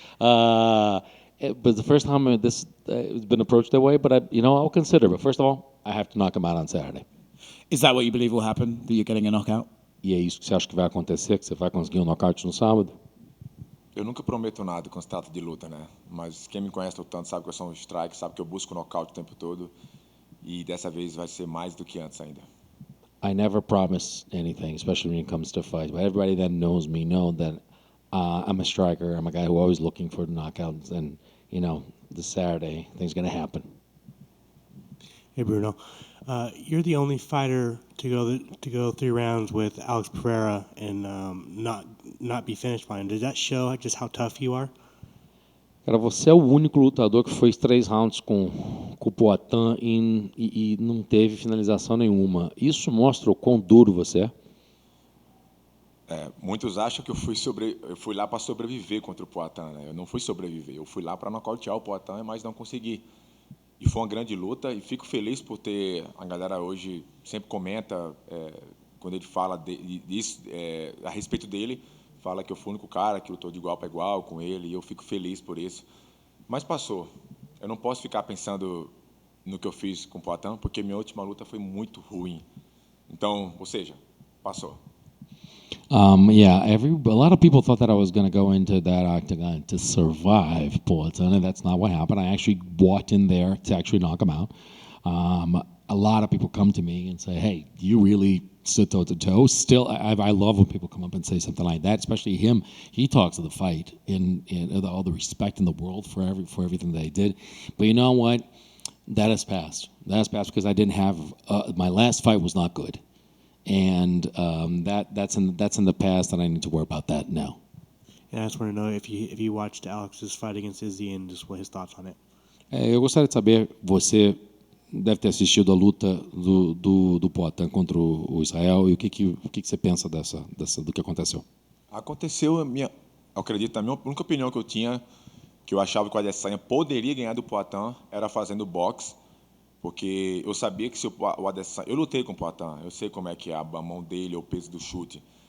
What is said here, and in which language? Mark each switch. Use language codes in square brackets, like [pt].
[en] But the first time this has been approached that way, but I'll consider. But first of all, I have to knock him out on Saturday. Is that what you believe will happen? That you're getting a knockout? [pt] E é isso que você acha que vai acontecer? Que você vai conseguir um knockout no sábado? Eu nunca prometo nada quando se trata de luta, né? Mas quem me conhece lutando sabe que eu sou um strike, sabe que eu busco nocaute o tempo todo. E dessa vez vai ser mais do que antes ainda. [en] I never promise anything, especially when it comes to fights. But everybody that knows me know that I'm a striker. I'm a guy who always looking for knockouts. And, this Saturday, things going to happen. Hey, Bruno. You're the only fighter to go 3 rounds with Alex Pereira and not be finished by him. Does that show just how tough you are? [pt] Cara, você é o único lutador que fez 3 rounds com o Poatan e não teve finalização nenhuma. Isso mostra o quão duro você é? Muitos acham que eu fui lá para sobreviver contra o Poatan, né? Eu não fui sobreviver, eu fui lá para nocautear o Poatan, mas não consegui. E foi uma grande luta e fico feliz por ter... A galera hoje sempre comenta, quando ele fala disso, a respeito dele, fala que eu fui o único cara que lutou de igual para igual com ele e eu fico feliz por isso. Mas passou. Eu não posso ficar pensando no que eu fiz com o Poatan, porque minha última luta foi muito ruim. Então, ou seja, passou. [en] A lot of people thought that I was going to go into that octagon to survive Poatan, and that's not what happened. I actually walked in there to actually knock him out. a lot of people come to me and say, "Hey, you really stood toe to toe." Still, I love when people come up and say something like that. Especially him. He talks of the fight and all the respect in the world for everything that he did. But you know what? That has passed. That has passed because I didn't have my last fight was not good, and that's in the past, and I need to worry about that now. And I just want to know if you watched Alex's fight against Izzy and just what his thoughts on it. [pt] Eu gostaria de saber, você deve ter assistido a luta do Poatan contra o Israel, e o que você pensa do que aconteceu? Aconteceu, eu acredito, a minha única opinião que eu tinha, que eu achava que o Adesanya poderia ganhar do Poatan, era fazendo boxe, porque eu sabia que se o Adesanya... Eu lutei com o Poatan, eu sei como é que é a mão dele, o peso do chute.